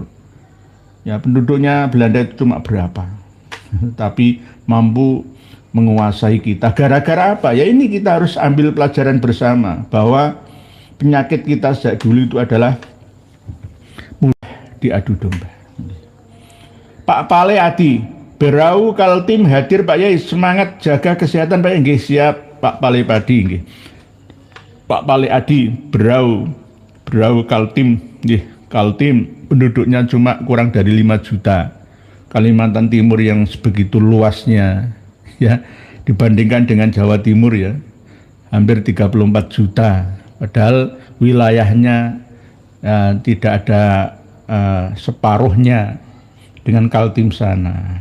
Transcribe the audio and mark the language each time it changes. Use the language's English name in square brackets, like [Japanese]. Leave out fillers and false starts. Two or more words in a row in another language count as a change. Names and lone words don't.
[Indonesian] Ya, penduduknya Belanda itu cuma berapa? Tapi mampu menguasai kita. Gara-gara apa? Ya ini kita harus ambil pelajaran bersama bahwa penyakit kita sejak dulu itu adalah mudah diadu domba. Pak Pale Adi, Berau Kaltim hadir Pak Yai, semangat jaga kesehatan Pak Yai. Nggih, siap Pak Pale Padi nggih. Pak Pale Adi, Berau Kaltim nggih. Kaltim penduduknya cuma kurang dari 5 juta. Kalimantan Timur yang sebegitu luasnya ya, dibandingkan dengan Jawa Timur ya, hampir 34 juta. Padahal wilayahnya tidak ada separuhnya dengan Kaltim sana.